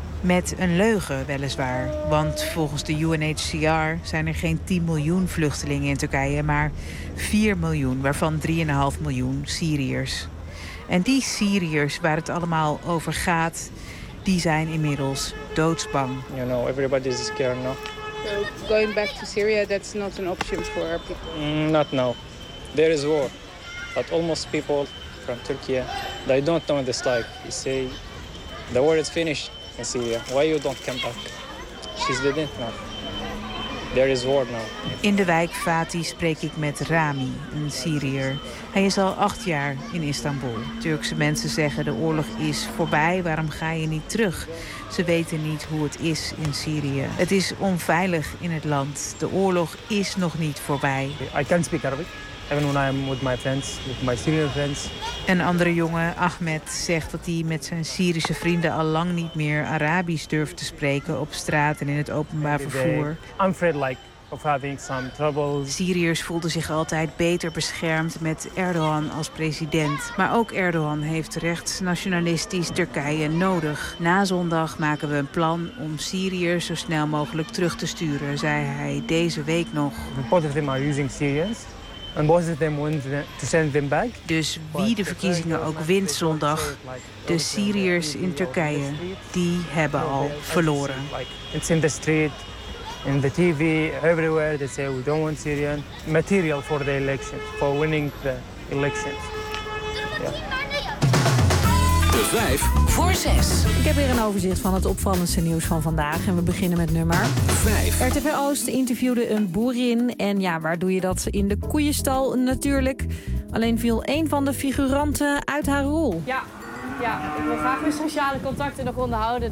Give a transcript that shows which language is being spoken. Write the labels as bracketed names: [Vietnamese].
[Dutch] Met een leugen weliswaar, want volgens de UNHCR zijn er geen 10 miljoen vluchtelingen in Turkije, maar 4 miljoen, waarvan 3,5 miljoen Syriërs. En die Syriërs waar het allemaal over gaat, die zijn inmiddels doodsbang. [English] You know, everybody is scared now. So going back to Syria, that's not an option for our people. Not now. There is war. But almost people from Turkey, they don't know this like. You say the war is finished. In Syria. Why you don't come back? She's dead now. There is war now. [Dutch] In de wijk Fatih spreek ik met Rami, een Syriër. Hij is al 8 jaar in Istanbul. Turkse mensen zeggen de oorlog is voorbij, waarom ga je niet terug? Ze weten niet hoe het is in Syrië. Het is onveilig in het land. De oorlog is nog niet voorbij. [English] I can't speak Arabic. Even when I am with my friends, with my Syrian friends. [Dutch] Een andere jongen, Ahmed, zegt dat hij met zijn Syrische vrienden al lang niet meer Arabisch durft te spreken op straat en in het openbaar vervoer. [English] I'm afraid like of having some trouble. [Dutch] Syriërs voelden zich altijd beter beschermd met Erdogan als president. Maar ook Erdogan heeft rechtsnationalistisch Turkije nodig. Na zondag maken we een plan om Syriërs zo snel mogelijk terug te sturen, zei hij deze week nog. [English] Both of them are using Syrians. And both of them want to send them back. [Dutch] Dus wie de verkiezingen ook wint zondag, de Syriërs in Turkije, die hebben al verloren. [English] It's in the street, in the TV, everywhere they say we don't want Syrian material for the election, for winning the election. Yeah. [Dutch] De 5 voor 6. Ik heb weer een overzicht van het opvallendste nieuws van vandaag. En we beginnen met nummer 5. RTV Oost interviewde een boerin. En ja, waar doe je dat? In de koeienstal natuurlijk. Alleen viel een van de figuranten uit haar rol. Ja, ik wil graag mijn sociale contacten nog onderhouden.